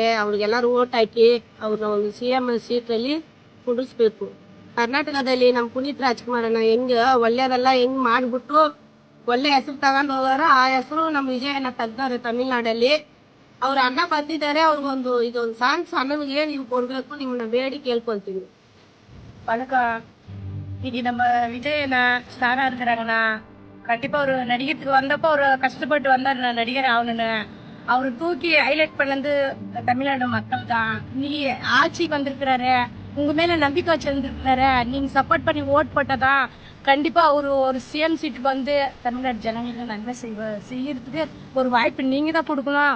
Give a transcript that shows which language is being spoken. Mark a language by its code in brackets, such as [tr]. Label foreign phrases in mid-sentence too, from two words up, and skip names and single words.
[kn] ಅವ್ರಿಗೆಲ್ಲರೂ ಓಟ್ ಹಾಕಿ ಅವ್ರನ್ನ ಒಂದು CM ಸೀಟಲ್ಲಿ ಕುಂಡಿಸ್ಬೇಕು. ಕರ್ನಾಟಕದಲ್ಲಿ ನಮ್ಮ ಪುನೀತ್ ರಾಜ್ಕುಮಾರ್ ಅಣ್ಣ ಒಳ್ಳೆಯದೆಲ್ಲ ಹೆಂಗ್ ಮಾಡಿಬಿಟ್ಟು ಒಳ್ಳೆ ಹೆಸರು ತಗೊಂಡು ಹೋಗಾರ, ಆ ಹೆಸರು ನಮ್ಮ ವಿಜಯ್ ಅಣ್ಣ ತೆಗ್ದಾರೆ ತಮಿಳ್ನಾಡಲ್ಲಿ. ಅವ್ರ ಅಣ್ಣ ಬಂದಿದ್ದಾರೆ. ಅವ್ರಿಗೊಂದು ಇದೊಂದು ಸಾಂಗ್ಸ್ ಅಣ್ಣನಿಗೆ ನೀವು ಕೊಡಬೇಕು, ನಿಮ್ಮನ್ನ ಬೇಡಿ ಕೇಳ್ಕೊಳ್ತೀವಿ. [ta] வணக்கம். இன்னைக்கு நம்ம விஜயண்ண ஸ்டாரா இருக்கிறாங்கண்ணா. கண்டிப்பா ஒரு நடிகத்துக்கு வந்தப்போ ஒரு கஷ்டப்பட்டு வந்தார் நடிகர் ஆகணும்னு. அவரு தூக்கி ஹைலைட் பண்ணது தமிழ்நாடு மக்கள் தான். இன்னைக்கு ஆட்சிக்கு வந்திருக்கிறாரு, உங்க மேல நம்பிக்கை வச்சிருந்துருக்கிறாரு, நீங்க சப்போர்ட் பண்ணி ஓட் போட்டதான் கண்டிப்பா அவரு ஒரு CM சீட்டுக்கு வந்து தமிழ்நாடு ஜனங்களுக்கு நன்மை செய்யறதுக்கு ஒரு வாய்ப்பு நீங்க தான் கொடுக்கணும்.